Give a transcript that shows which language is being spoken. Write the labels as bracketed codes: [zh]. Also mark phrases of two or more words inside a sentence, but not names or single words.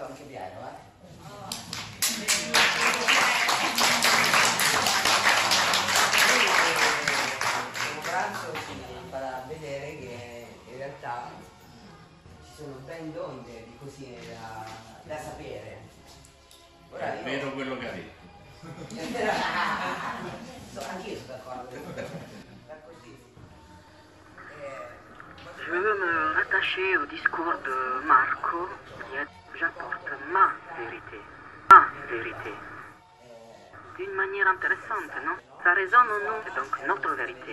[it] pranzo si farà vedere che in realtà ci sono ben donde di così da sapere. Ora È vero quello che ha detto. Anch'io sono d'accordo. [fr] Je veux me rattacher au discours de Marco qui a dit j'apporte ma vérité. Ma vérité. D'une manière intéressante, non? Ça résonne en nous, c'est donc notre vérité.